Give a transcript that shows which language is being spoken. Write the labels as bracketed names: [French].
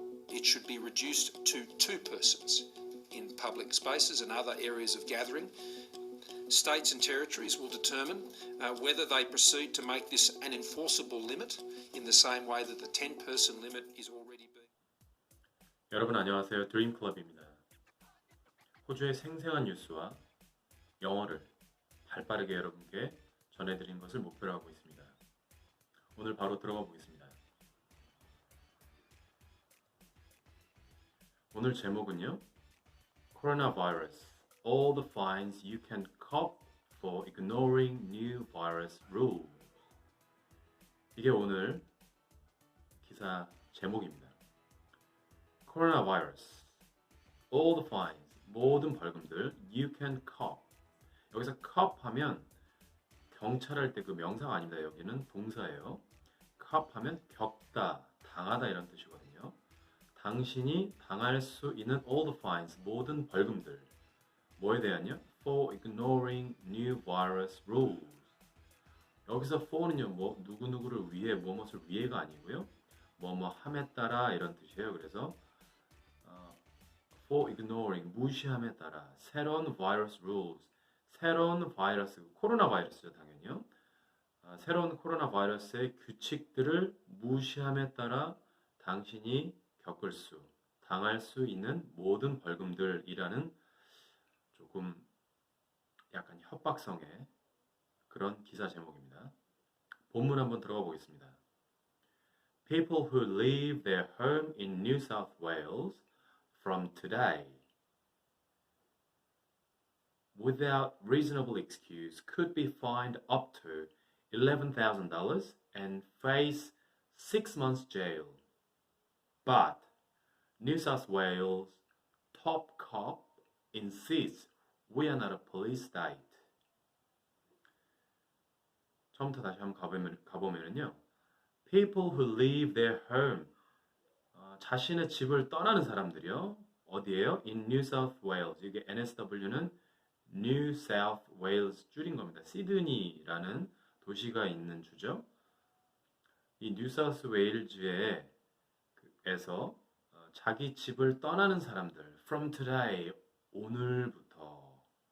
[English] it should be reduced to 2 persons in public spaces and other areas of gathering. States and territories will determine whether they proceed to make this an enforceable limit in the same way that the 10-person limit is already being. [Korean] 여러분 안녕하세요. 드림클럽입니다. 호주의 생생한 뉴스와 영어를 발빠르게 여러분께 전해드리는 것을 목표로 하고 있습니다. 오늘 바로 들어가 보겠습니다. 오늘 제목은요. Coronavirus. [English] All the fines you can cop for ignoring new virus rules. [Korean] 이게 오늘 기사 제목입니다. [English] Coronavirus. All the fines. [Korean] 모든 벌금들 [English] you can cop. [Korean] 여기서 cop 하면 경찰 할 때 그 명사가 아닙니다. 여기는 동사예요. cop 하면 겪다, 당하다 이런 뜻이거든요. 당신이 당할 수 있는 [English] all the fines, [Korean] 모든 벌금들. 뭐에 대한요? [English] For ignoring new virus rules. [Korean] 여기서 for는요, 뭐 누구누구를 위해, 무엇을 위해가 아니고요. 뭐뭐 함에 따라 이런 뜻이에요. 그래서 [English] for ignoring, [Korean] 무시함에 따라 새로운 virus rules, 새로운 바이러스, 코로나 바이러스죠 당연히요. 새로운 코로나 바이러스의 규칙들을 무시함에 따라 당신이 겪을 수, 당할 수 있는 모든 벌금들이라는 조금 약간 협박성의 그런 기사 제목입니다. 본문 한번 들어가 보겠습니다. [English] People who leave their home in New South Wales from today without reasonable excuse could be fined up to $11,000 and face 6 months jail. But New South Wales top cop insists we are not a police state. [Korean] 처음부터 다시 한번 가보면요. [English] People who leave their home. [Korean] 자신의 집을 떠나는 사람들이요. [English] 어디예요? In New South Wales. [Korean] 이게 NSW는 New South Wales 줄인 겁니다. 시드니라는 도시가 있는 주죠. 이 뉴 사우스 웨일즈에서 자기 집을 떠나는 사람들 [English] from today, [Korean] 오늘부터.